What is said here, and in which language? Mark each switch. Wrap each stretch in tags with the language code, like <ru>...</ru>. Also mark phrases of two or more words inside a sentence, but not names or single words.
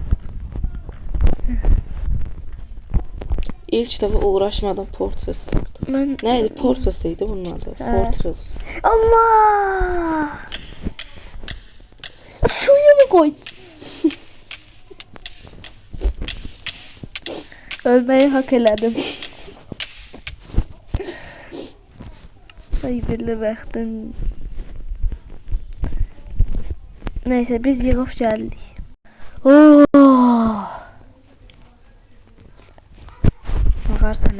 <tr>İlk defa uğraşmadan Fortress yaptım.</tr> <az>Mən</az> <tr>Neydi? Fortress'ıydı bunun adı. Fortress. Allah! Suyunu koy.</tr> <az>Ölmeyi hak elədim. Ay belli bəxtin. Neyse biz yığıb gəldik. Oh! Baxar sənə.</az>